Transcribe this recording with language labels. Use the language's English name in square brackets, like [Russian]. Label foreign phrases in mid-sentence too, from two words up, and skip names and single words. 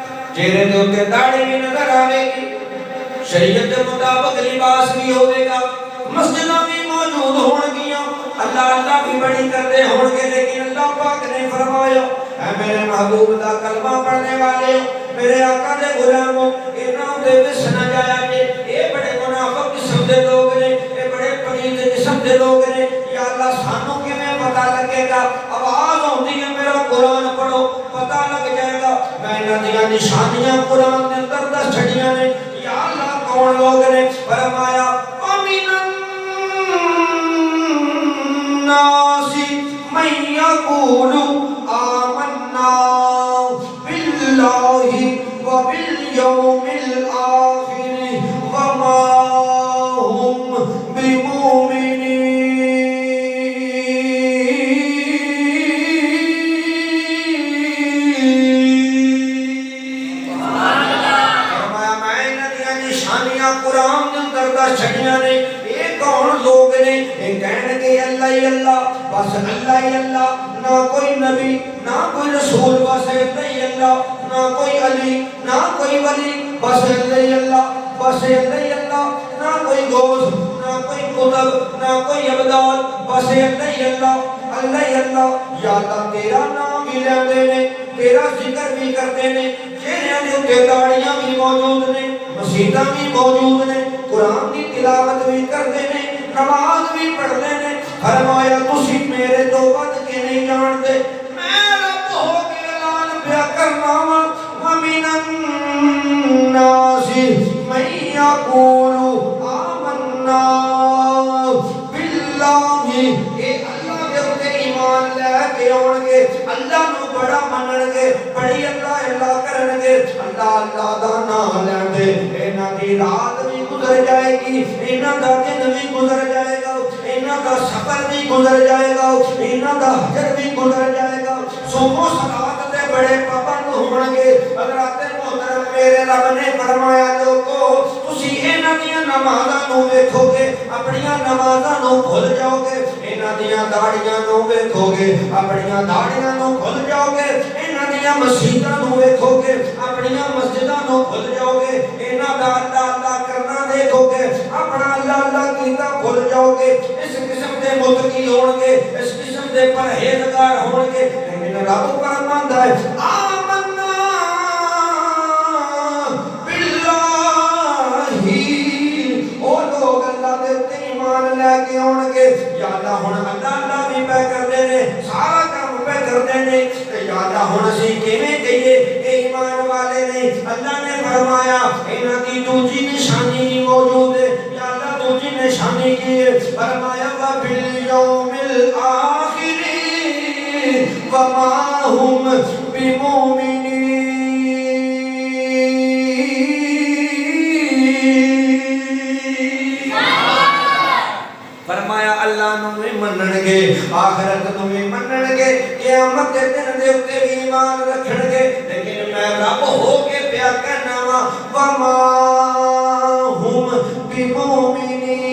[Punjabi] چہرے دے اوتے داڑھی بھی نظر آوے گی، شریعت کے مطابق لباس بھی ہوئے گا، مسجداں بھی موجود ہون گیاں، اللہ اللہ بھی بڑی کردے ہون گے، لیکن اللہ پاک نے فرمایا اے میرے محبوب دا کلمہ پڑھنے والے ہو، میرے آقا دے غلاموں، انہاں دے وچ نہ جایا جے، اے بڑے منافق قسم دے لوگ نے، اے بڑے پلید قسم دے لوگ نے، یا اللہ سانوں کیویں پتہ لگے گا؟ آواز ہوندی ہے میرا قرآن پڑھو پتہ لگ جائے گا۔ میں انہاں دیاں نشانیاں قرآن دے اندر دس چھڑیاں نے، یا اللہ کون لوگ نے؟ [Arabic] فرمایا وَمِنَ النَّاسِ مَن يَقُولُ آمَنَّا بِاللَّهِ وَبِالْيَوْمِ الْآخِرِ وَمَا هُمْ بِمُؤْمِنِينَ۔ [Punjabi] فرمایا میں انہاں دیاں نشانیاں قرآن دے اندر دس چھڑیاں نے، یہ کون لوگ نے؟ یہ کہن گے اللہ ہی اللہ، بس اللہ ہی اللہ، نہ کوئی نبی نہ کوئی رسول، بس اللہ ہی اللہ، نہ کوئی علی نہ کوئی ولی، بس اللہ ہی اللہ، بس اللہ ہی اللہ، نہ کوئی غوث نہ کوئی قطب نہ کوئی ابدال، بس اللہ ہی اللہ، اللہ ہی اللہ۔ یا اللہ تیرا نام بھی لیندے نے، تیرا ذکر بھی کرتے نے، چہرے دے اوتے داڑیاں بھی موجود نے، مسیتاں بھی موجود نے، قرآن کی تلاوت بھی کرتے نے، نماز بھی پڑھتے نے۔ فرمایا تسی میرے تو بد کے نہیں جانتے، میں رب ہو کے اعلان پیا کرنا وا [Arabic] وَمِنَ النَّاسِ مَن يَقُولُ آمَنَّا بِاللَّهِ، [Punjabi] اے اللہ دے اوتے ایمان لے کے آن گے، اللہ نو بڑا منن گے، بڑی اللہ اللہ کرن گے، اللہ اللہ دا نام لین گے، انہاں دی رات بھی گزر جائے گی، انہاں دا دن بھی گزر جائے گا، انہاں دا سفر بھی گزر جائے گا، انہاں دا حجر بھی گزر جائے گا، صوم و صلات دے بڑے پابند ہون گے۔ حضرات محترم میرے رب نے فرمایا لوگو تسی انہاں دیاں نمازاں نو ویکھو گے، اپنیاں نمازاں نو بھول جاؤ گے، انہاں دیاں داڑیاں نو ویکھو گے، اپنیاں داڑیاں نو بھول جاؤ گے، انہاں دیاں مسجداں نو ویکھو گے، اپنیاں مسجداں نو بھول جاؤ گے، انہاں دا اللہ اللہ کرنا دیکھو گے، اپنا اللہ اللہ کیتا بھول جاؤ گے۔ اس قسم دے متقی ہون گے، اس قسم دے پرہیزگار ہون گے، لیکن رب فرماندا ہے [Arabic] آمنا باللہ، [Punjabi] او لوگ اللہ دے تے ایمان لے کے آن گے، یا اللہ ہن اللہ اللہ بھی پہ کردے نے، سارا کام پہ کردے نے، یا اللہ ہن اسی کیویں کہیے اے ایمان والے نے؟ اللہ نے فرمایا انہاں دی دوجی نشانی موجود ہے، یا اللہ دوجی نشانی کی ہے؟ [Arabic] فرمایا وَبِالْيَوْمِ الْآخِرِ وَمَا هُمْ بِمُؤْمِنِينَ۔ [Punjabi] فرمایا اللہ نو بھی منن گے، آخرت نو بھی منن گے، قیامت کے دن دے اوتے بھی ایمان رکھن گے، لیکن میں رب ہو کے پیا کہنا وا [Arabic] وما ہم بمؤمنین۔